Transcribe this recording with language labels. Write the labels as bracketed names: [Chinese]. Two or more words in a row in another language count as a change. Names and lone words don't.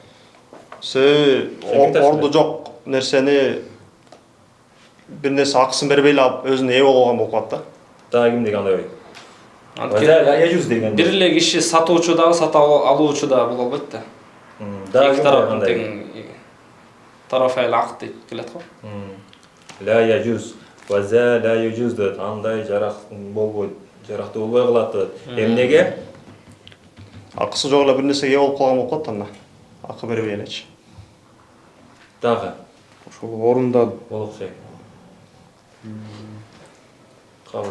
[Kyrgyz] Орду жок нерсени бир нерсе акысын бербей алып өзүнө ээ болгон болуп калат да. Дагы ким деген андай ой. [Arabic] وهذا لا يجوز [Kyrgyz] деген. Бир эле киши сатуучу дагы, сатып алуучу дагы боло албайт да. Дагы тарапынан [Arabic] طرفي العقد [Kyrgyz] дейт келет го. [Arabic] لا يجوز. وهذا لا يجوز дейт. [Kyrgyz] Андай болбойт. Жарактуу болбой калат дейт. Эмнеге? Акысы жок эле бир нерсеге ээ болуп калган болуп калат анда. Акы бербей элечи. Дагы ошол орунда болук керек. Калыс.